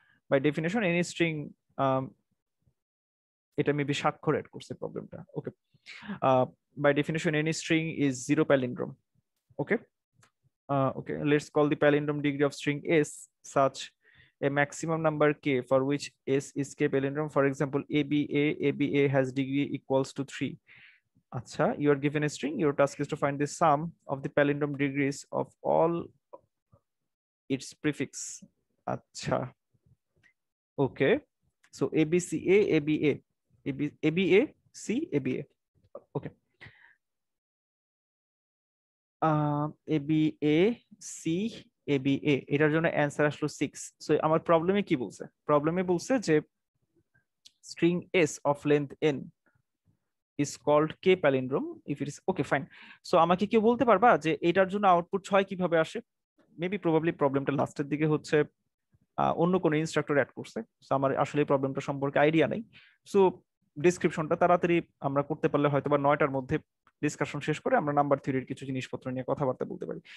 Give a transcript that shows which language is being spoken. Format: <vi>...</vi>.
<en>By definition, any string</en> <bn>এটা maybe স্বাক্ষর add করছে প্রবলেমটা।</bn> <en>Okay, by definition any string is zero palindrome. Okay. Okay, let's call the palindrome degree of string s such a maximum number k for which s is k palindrome. For example, ABA has degree equals to 3. Acha, you are given a string. Your task is to find the sum of the palindrome degrees of all its prefix. Acha. Okay, so ABCA, ABA, ABA, C, ABA. Okay.</en> <bn>ABA, C, ABA, এটার জন্য answer আসলো 6। So আমার প্রবলেমে কি বলছে? প্রবলেমে বলছে যে</bn> <en>string s of length n is called k palindrome if it is okay fine.</en> <bn>So আমাকে কেউ বলতে পারবা যে এটার জন্য আউটপুট 6 কিভাবে আসে? মেবি প্রবাবলি প্রবলেমটা লাস্টের দিকে হচ্ছে অন্য কোনো ইনস্ট্রাক্টর অ্যাড করছে। সো আমার আসলে প্রবলেমটা সম্পর্কে আইডিয়া নাই। সো ডেসক্রিপশনটা তাড়াতাড়ি আমরা করতে পারলে হয়তো বা 9টার মধ্যে ডিসকাশন শেষ করে আমরা নাম্বার থিওরির কিছু জিনিসপত্র নিয়ে কথাবার্তা বলতে পারি।</bn>